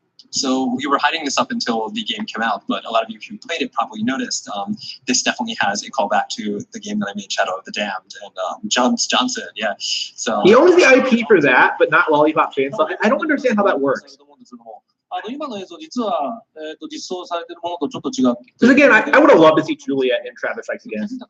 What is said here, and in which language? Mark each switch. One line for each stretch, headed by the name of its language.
English: So we were hiding this up until the game came out, but a lot of you who played it probably noticed this definitely has a callback to the game that I made, Shadow of the Damned, and Johnson, yeah. So he owns the IP for that, but not Lollipop Chainsaw. I don't understand how that works.
Japanese: 今の映像実は、実装されているものとちょっと違う。
English: Because again, I would have loved to see Juliet and Travis Strikes Again.